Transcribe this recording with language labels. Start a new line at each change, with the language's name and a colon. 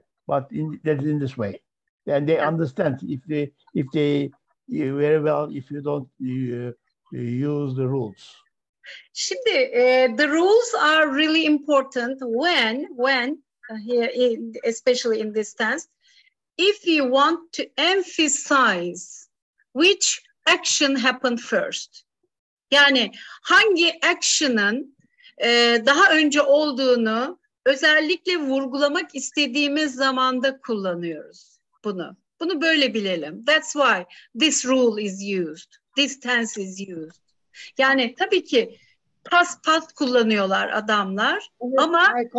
English: But that's in this way, and they understand if they very well if you don't use the rules. Şimdi the rules are really important when here especially in this tense, if you want to emphasize which action happened first.
Turkish: Yani hangi action'ın daha önce olduğunu özellikle vurgulamak istediğimiz zamanda kullanıyoruz bunu. Bunu böyle bilelim.
English: That's why this rule is used. This tense is used.
Turkish: Yani tabii ki past kullanıyorlar adamlar, evet, ama